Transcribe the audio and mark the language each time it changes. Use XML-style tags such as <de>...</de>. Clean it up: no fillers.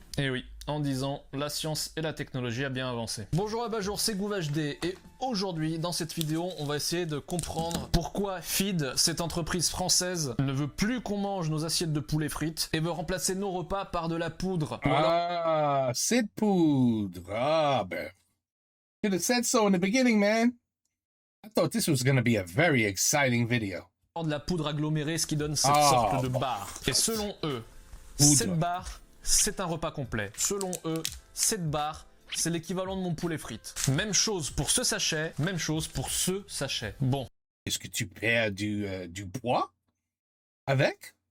<fr>Et oui, en 10 ans, la science et la technologie a bien avancé. Bonjour à Bajour, c'est GouvaHD et aujourd'hui, dans cette vidéo, on va essayer de comprendre pourquoi Feed, cette entreprise française, ne veut plus qu'on mange nos assiettes de poulet frites et veut remplacer nos repas par de la poudre. C'est poudre. Ah, ben.</fr> <en>Should have said so in the beginning, man. I thought this was going to be a very exciting video.</en> <fr>De la poudre agglomérée, ce qui donne cette sorte de barre. Et selon eux, cette barre, c'est un repas complet. Selon eux, cette barre, c'est l'équivalent de mon poulet frites. Même chose pour ce sachet, même chose pour ce sachet. Bon. Est-ce que tu perds du poids avec?</fr>